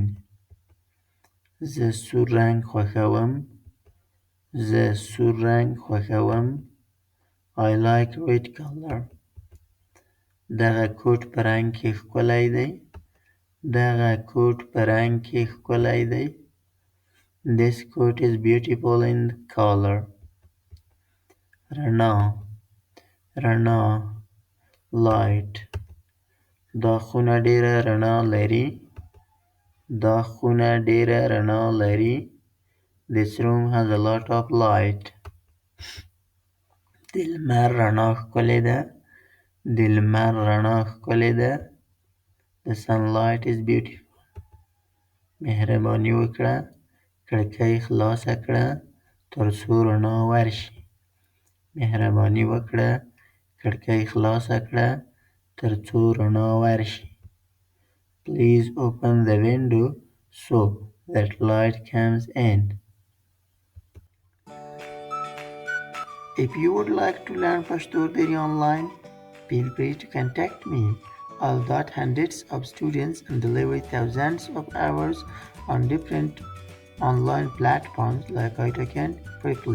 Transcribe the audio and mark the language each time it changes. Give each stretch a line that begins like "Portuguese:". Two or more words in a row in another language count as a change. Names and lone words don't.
Pashto: زه سور رنګ خوښوم. زه سور رنګ خوښوم.
English: I like red color.
Pashto: دغه کوټ په رنګ کې ښکلی دی. دغه کوټ په رنګ کې ښکلی دی.
English: This coat is beautiful in color.
Pashto: رڼا رڼا light. دا خونه ډېره رڼا لري. دا خونه ډېره رڼا لري.
English: This room has a lot of light.
Pashto: د لمر رڼا ښکلې ده. د لمر رڼا ښکلې ده.
English: The sunlight is beautiful.
Pashto: مهرباني وکړه کړکۍ خلاصه کړه تر څو رڼا ورشي. مهرباني وکړه کړکۍ خلاصه کړه تر څو رڼا ورشي.
English: Please open the window so that light comes in. If you would like to learn Pashto online, feel free to contact me. I'll taught hundreds of students and deliver thousands of hours on different online platforms like iTalk quickly.